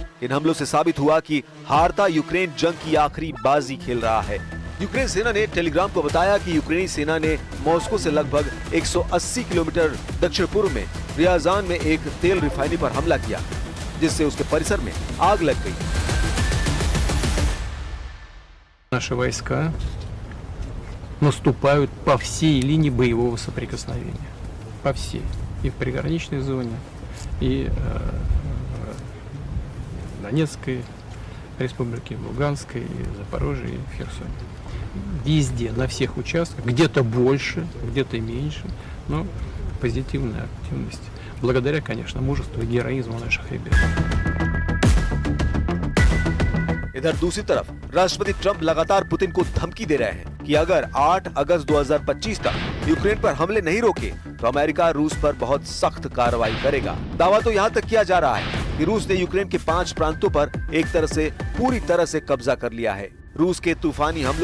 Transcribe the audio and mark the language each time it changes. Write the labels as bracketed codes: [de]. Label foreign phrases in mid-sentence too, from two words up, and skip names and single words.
[hi] इन हमलों से साबित हुआ कि हारता यूक्रेन जंग की आखिरी बाजी खेल रहा है। यूक्रेन सेना ने टेलीग्राम को बताया कि यूक्रेनी सेना ने मॉस्को से लगभग 180 किलोमीटर दक्षिण पूर्व में रियाजान में एक तेल रिफाइनरी पर हमला किया, जिससे उसके परिसर में आग लग गई। [ru] Наши войска наступают по всей линии боевого соприкосновения, по всей, и в приграничной зоне, и Донецкой республике, в Луганской, Запорожье и Херсоне. Везде, на всех участках, где-то больше, где-то меньше, но позитивная активность. Благодаря, конечно, мужеству и героизму наших ребят. [hi] इधर दूसरी तरफ राष्ट्रपति ट्रंप लगातार पुतिन को धमकी दे रहे हैं कि अगर 8 अगस्त 2025 तक यूक्रेन पर हमले नहीं रोके तो अमेरिका रूस पर बहुत सख्त कार्रवाई करेगा। दावा तो यहाँ तक किया जा रहा है कि रूस ने यूक्रेन के 5 प्रांतों पर एक तरह से पूरी तरह से कब्जा कर लिया है।